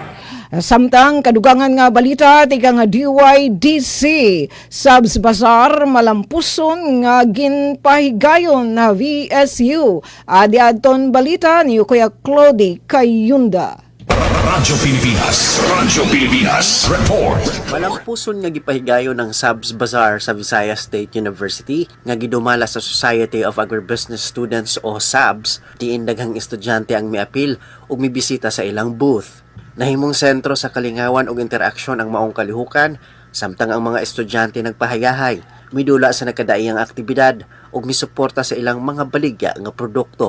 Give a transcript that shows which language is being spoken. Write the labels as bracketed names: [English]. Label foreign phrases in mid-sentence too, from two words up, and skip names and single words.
[Cebuano] Samtang kadugangan nga balita tika nga DYDC Subs Bazaar malampuson nga ginpahigayon na VSU. [Waray] Adi adton balita ni Kuya Clody Kayunda. Radyo Pilipinas report. [Cebuano] Malampuson nga gipahigayon ng Subs Bazaar sa Visayas State University nga gidumala sa Society of Agribusiness Students o SABS, diin daghang estudyante ang miapil ug mibisita sa ilang booth. Nahimong sentro sa kalingawan ug interaksyon ang maong kalihukan, samtang ang mga estudyante nagpahayahay, midula sa nagkadaiyang aktibidad ug misuporta sa ilang mga baligya nga produkto.